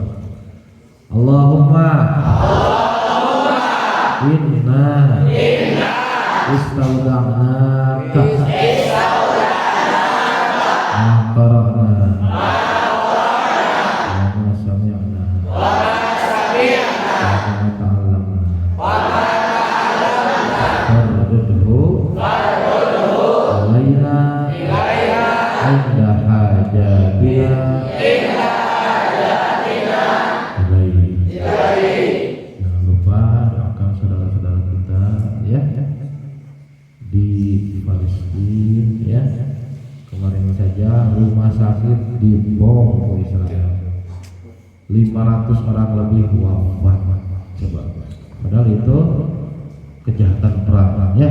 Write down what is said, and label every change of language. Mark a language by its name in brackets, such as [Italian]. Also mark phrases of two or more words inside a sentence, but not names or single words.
[Arabic] اللهم إنا استودعناك ما قرأنا وما سمعنا وما تعلمنا فرده إلينا عند حاجتنا إليه. [Indonesian] Jangan lupa doakan saudara-saudara kita ya di Palestina ya. Kemarin saja rumah sakit dibom oleh Israel, 500 orang lebih wafat. Coba, padahal itu kejahatan perang ya.